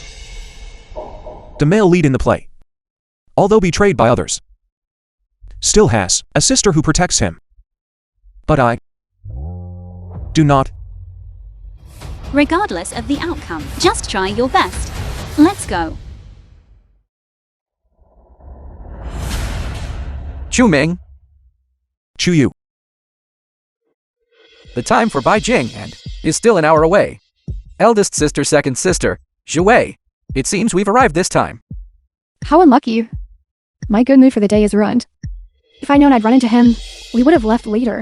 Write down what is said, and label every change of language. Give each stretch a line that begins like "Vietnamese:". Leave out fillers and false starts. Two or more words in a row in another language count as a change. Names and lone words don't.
English: The male lead in the play, although betrayed by others, still has a sister who protects him. But I do not. Regardless of the outcome, just try your best. Let's go. Chu-Ming, Chu-Yu. the time for Bai Jing and is still an hour away. Eldest sister, second sister, Zhuwei. It seems we've arrived this time. How unlucky. My good mood for the day is ruined. If I'd known I'd run into him, we would have left later.